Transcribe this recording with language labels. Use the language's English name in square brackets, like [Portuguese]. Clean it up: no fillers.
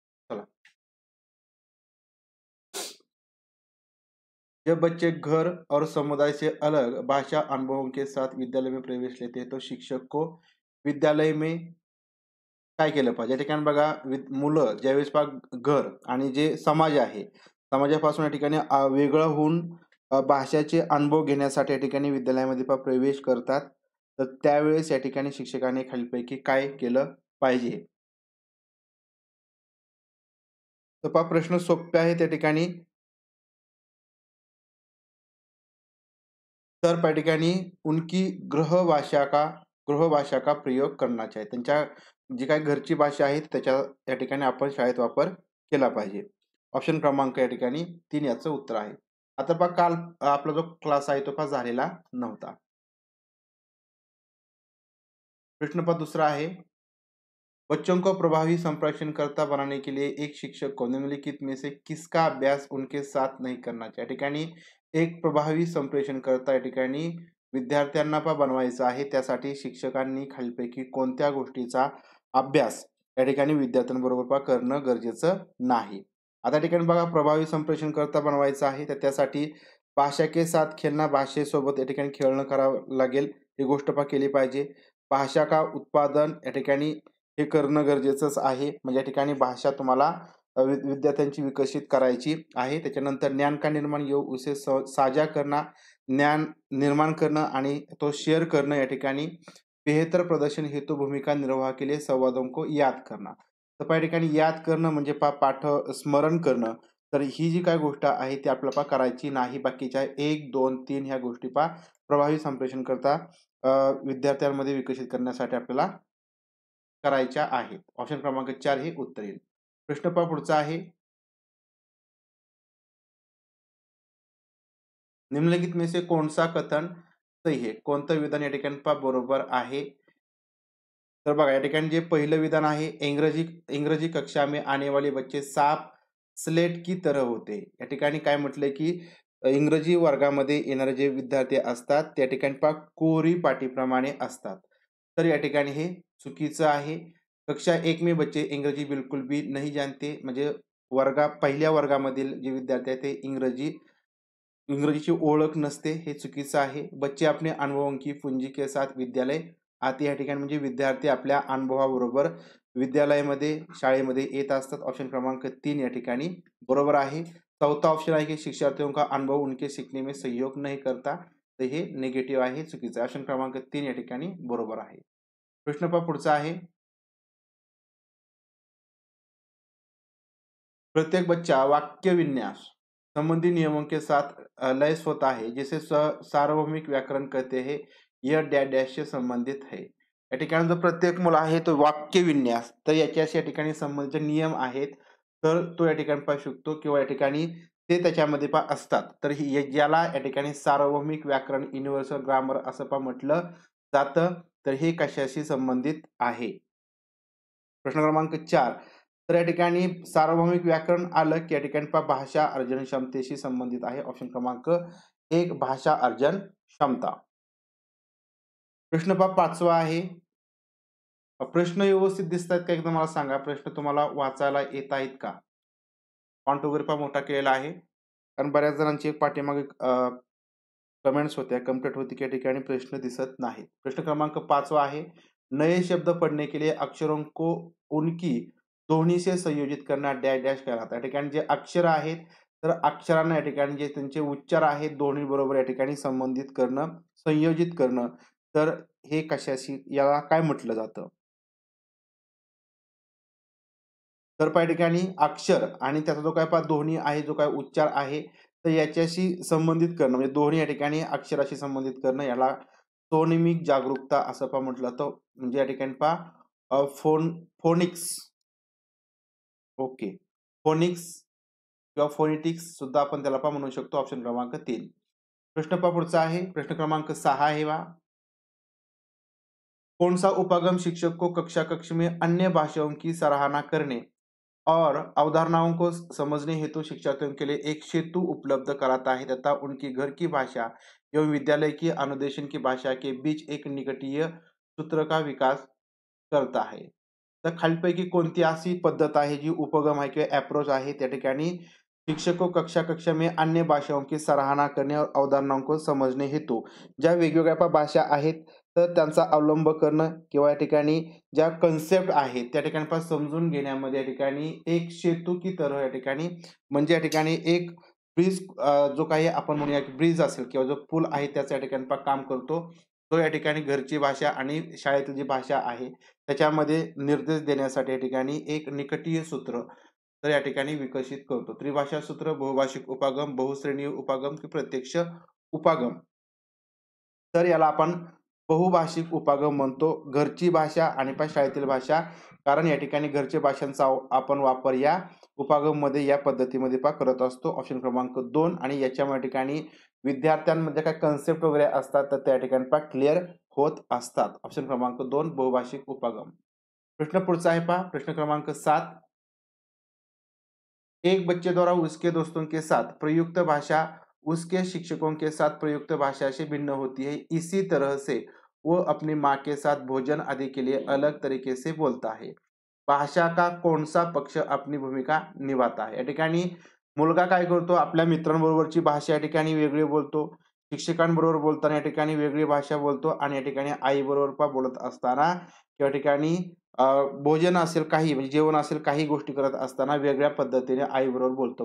[Hindi] चला, जब बच्चे घर और समुदाय से अलग भाषा अनुभवों के साथ विद्यालय में प्रवेश लेते हैं तो शिक्षक को विद्यालय में [Marathi] काय केलं पाहिजे. या ठिकाणी बघा, मुलं ज्यावेळेस घर आणि जे समाज आहे समाजापासून या ठिकाणी वेगळं होऊन भाषाचे अनुभव घेण्यासाठी या ठिकाणी विद्यालयामध्ये प्रवेश करतात, तर त्यावेळेस या ठिकाणी शिक्षकाने खालीलपैकी काय केलं पाहिजे. तर प्रश्न सोपे आहे त्या ठिकाणी. तर त्या ठिकाणी [Hindi] उनकी गृह भाषा का प्रयोग करना चाहिए. [Marathi] त्यांच्या जी काही घरची भाषा आहे त्याच्या या ठिकाणी आपण शाळेत वापर केला पाहिजे. ऑप्शन क्रमांक या ठिकाणी 3 याचं उत्तर आहे. आता पहा, काल आपला जो क्लास आहे तो पास झालेला नव्हता. प्रश्न पहा दुसरा आहे, [Hindi] बच्चों को प्रभावी संप्रेषणकर्ता बनाने के लिए एक शिक्षक को निम्नलिखित में से किसका अभ्यास उनके साथ नहीं करना चाहिए. [Marathi] या ठिकाणी एक प्रभावी संप्रेषणकर्ता या ठिकाणी विद्यार्थ्यांना बनवायचा आहे, त्यासाठी शिक्षकांनी खालीलपैकी कोणत्या गोष्टीचा अभ्यास या ठिकाणी विद्यार्थ्यांबरोबर करणं गरजेचं नाही. आता ठिकाणी बघा, प्रभावी संप्रेषणकर्ता बनवायचं आहे तर त्यासाठी [Hindi] भाषा के साथ [Marathi] खेळणं, भाषेसोबत या ठिकाणी खेळणं करावं लागेल, ही गोष्ट केली पाहिजे. [Hindi] भाषा का उत्पादन [Marathi] या ठिकाणी हे करणं गरजेचंच आहे. म्हणजे या ठिकाणी भाषा तुम्हाला विद्यार्थ्यांची विकसित करायची आहे. त्याच्यानंतर [Hindi] ज्ञान का निर्माण ये उसे साझा [Marathi] करणं, ज्ञान निर्माण करणं आणि तो शेअर करणं. या ठिकाणी [Hindi] बेहतर प्रदर्शन हेतु भूमिका निर्वाह के लिए संवादों को याद करना. [Marathi] तर या ठिकाणी याद करणं म्हणजे पाठ स्मरण करणं. तर ही जी काय गोष्ट आहे ती आपल्याला करायची नाही. बाकीच्या 1, 2, 3 ह्या गोष्टी प्रभावी संप्रेषण करता विद्यार्थ्यांमध्ये विकसित करण्यासाठी आपल्याला करायच्या आहेत. ऑप्शन क्रमांक 4 हे उत्तर येईल. प्रश्न पुढचा आहे, [Hindi] निम्नलिखित में से कौन सा कथन सही है. [Marathi] कोणतं विधान या ठिकाणी बरोबर आहे. तर बघा, या ठिकाणी जे पहिलं विधान आहे, [Hindi] इंग्रजी कक्षा में आने वाले बच्चे साफ स्लेट की तरह होते. [Marathi] या ठिकाणी काय म्हटलंय की इंग्रजी वर्गामध्ये येणारे जे विद्यार्थी असतात त्या ठिकाणी कोरी पाटीप्रमाणे असतात. तर या ठिकाणी हे चुकीचं आहे. [Hindi] कक्षा 1 में बच्चे इंग्रजी बिलकुल भी नहीं जानते. [Marathi] म्हणजे पहिल्या वर्गामधील जे विद्यार्थी आहेत ते इंग्रजीची ओळख नसते, हे चुकीचं आहे. [Hindi] बच्चे अपने अनुभवों की पूंजी के साथ विद्यालय आते. [Marathi] या ठिकाणी म्हणजे विद्यार्थी आपल्या अनुभवाबरोबर विद्यालयामध्ये शाळेमध्ये येत असतात. ऑप्शन क्रमांक 3 या ठिकाणी बरोबर आहे. चौथा ऑप्शन आहे की [Hindi] शिक्षार्थियों का अनुभव उनके सीखने में सहयोग नहीं करता. [Marathi] तर हे निगेटिव्ह आहे, चुकीचं आहे. ऑप्शन क्रमांक 3 या ठिकाणी बरोबर आहे. प्रश्न पुढचा आहे, [Hindi] प्रत्येक बच्चा वाक्य विन्यास संबंधी नियमों के साथ लैस होता है, जिसे सार्वभौमिक व्याकरण कहते हैं. यह डॅश डॅश से संबंधित है. [Marathi] या ठिकाणी जो प्रत्येक मुलं आहे तो वाक्य विन्यास तर याच्याशी या ठिकाणी संबंधित नियम आहेत, तर तो या ठिकाणी पाहू शकतो किंवा या ठिकाणी ते त्याच्यामध्ये असतात. तर ज्याला या ठिकाणी सार्वभौमिक व्याकरण, युनिव्हर्सल ग्रामर असं म्हटलं जातं. तर हे कशाशी संबंधित आहे. प्रश्न क्रमांक 4, तर या ठिकाणी सार्वभौमिक व्याकरण आलं की या ठिकाणी भाषा अर्जन क्षमतेशी संबंधित आहे. ऑप्शन क्रमांक 1 भाषा अर्जन क्षमता. प्रश्न 5वा आहे, प्रश्न व्यवस्थित दिसतात का एकदा मला सांगा. प्रश्न तुम्हाला वाचायला येत आहेत का. फॉन्ट वगैरे मोठा केलेला आहे, कारण बऱ्याच जणांची पाठीमागे कमेंट्स होत्या, कंप्लीट होती की या ठिकाणी प्रश्न दिसत नाहीत. प्रश्न क्रमांक 5वा आहे, [Hindi] नए शब्द पढ़ने के लिए अक्षरों को उनकी ध्वनी से संयोजित करना डॅश डॅश कहलाता. [Marathi] या ठिकाणी जे अक्षर आहेत तर अक्षरांना या ठिकाणी जे त्यांचे उच्चार आहेत ध्वनी बरोबर या ठिकाणी संबंधित करणं, संयोजित करणं, तर हे कशाशी याला काय म्हटलं जातं. तर पहा या ठिकाणी अक्षर आणि त्याचा जो काय पहा ध्वनी आहे, जो काही उच्चार आहे, तर याच्याशी संबंधित करणं म्हणजे दोन्ही या ठिकाणी अक्षराशी संबंधित करणं याला फोनेमिक जागरूकता असं पहा म्हटलं जातं. म्हणजे या ठिकाणी पहा फोनिक्स ओके. फोनिक्स किंवा फोनेटिक्स सुद्धा आपण त्याला पहा म्हणू शकतो. ऑप्शन क्रमांक 3. प्रश्न पहा पुढचा आहे. प्रश्न क्रमांक 6 आहे पहा. [Hindi] कौन-सा उपागम शिक्षक को कक्षा-कक्ष में अन्य भाषाओं की सराहना करने और अवधारणाओं को समझने हेतु शिक्षार्थियों के लिए एक सेतु उपलब्ध कराता है तथा उनकी घर की भाषा एवं विद्यालय की अनुदेशन की भाषा के बीच एक निकटीय सूत्र का विकास करता है. [Marathi] तर खालीलपैकी कोणती अशी पद्धत आहे जी उपगम आहे किंवा अप्रोच आहे त्या ठिकाणी [Hindi] शिक्षक को कक्षा-कक्षा में अन्य भाषाओं की सराहना [Marathi] करणे और अवधारणाओं को समजणे हेतू ज्या वेगवेगळ्या भाषा आहेत तर त्यांचा अवलंब करणं किंवा या ठिकाणी ज्या कन्सेप्ट आहेत त्या ठिकाणी पण समजून घेण्यामध्ये या ठिकाणी एक [Hindi] सेतू की तरह [Marathi] या ठिकाणी म्हणजे या ठिकाणी एक ब्रिज जो काही आपण म्हणूया की ब्रिज असेल किंवा जो पूल आहे त्याचं या ठिकाणी पण काम करतो. तो या ठिकाणी घरची भाषा आणि शाळेतील जी भाषा आहे त्याच्यामध्ये निर्देश देण्यासाठी या ठिकाणी एक निकटीय सूत्र तर या ठिकाणी विकसित करतो. [Hindi] त्रिभाषा सूत्र, बहुभाषिक उपागम, बहुश्रेणीय उपागम की प्रत्यक्ष उपागम. [Marathi] तर याला आपण बहुभाषिक उपागम म्हणतो. घरची भाषा आणि पण शाळेतील भाषा कारण या ठिकाणी घरच्या भाषांचा आपण वापर या उपागममध्ये या पद्धतीमध्ये करत असतो. ऑप्शन क्रमांक 2 आणि याच्या ठिकाणी विद्यार्थ्यांमध्ये काही कन्सेप्ट वगैरे असतात तर त्या ठिकाणी क्लिअर होत असतात. ऑप्शन क्रमांक 2 बहुभाषिक उपागम. प्रश्न पुढचा आहे पहा. प्रश्न क्रमांक 7. [Hindi] एक बच्चे द्वारा उसके दोस्तों के साथ प्रयुक्त भाषा उसके शिक्षकों के साथ प्रयुक्त भाषा से भिन्न होती है. इसी तरह से वो अपनी माँ के साथ भोजन आदि के लिए अलग तरीके से बोलता है. भाषा का कोणसा पक्ष अपनी भूमिका निभाता है. [Marathi] या ठिकाणी मुलगा काय करतो आपल्या मित्रांबरोबरची भाषा या ठिकाणी वेगळी बोलतो. शिक्षकांबरोबर बोलताना या ठिकाणी वेगळी भाषा बोलतो आणि या ठिकाणी आईबरोबर बोलत असताना या ठिकाणी भोजन असेल काही म्हणजे जेवण असेल काही गोष्टी करत असताना वेगळ्या पद्धतीने आईबरोबर बोलतो.